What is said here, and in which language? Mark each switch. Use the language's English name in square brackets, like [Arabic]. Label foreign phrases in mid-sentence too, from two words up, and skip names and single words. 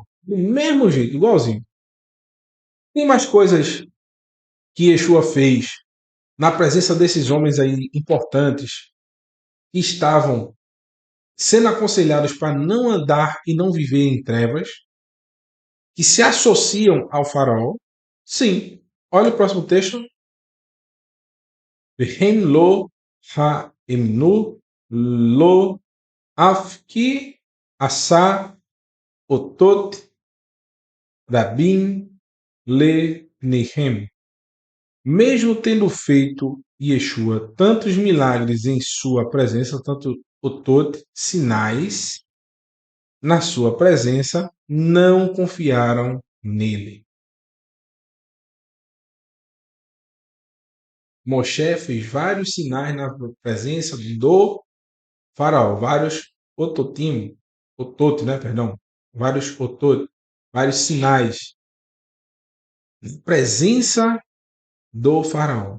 [Portuguese] Do mesmo jeito, igualzinho. Tem mais coisas que Yeshua fez na presença desses homens aí importantes que estavam sendo aconselhados para não andar e não viver em trevas, que se associam ao faraó. Sim. Olha o próximo texto. [Hebrew] והם לא האמינו לו אף כי עשה אותות רבים לפניהם. [Portuguese] Mesmo tendo feito Yeshua tantos milagres em sua presença, tanto otot, sinais, na sua presença, não confiaram nele. Moshe fez vários sinais na presença do faraó, vários otot, né, perdão, vários otot, vários sinais na presença do faraó.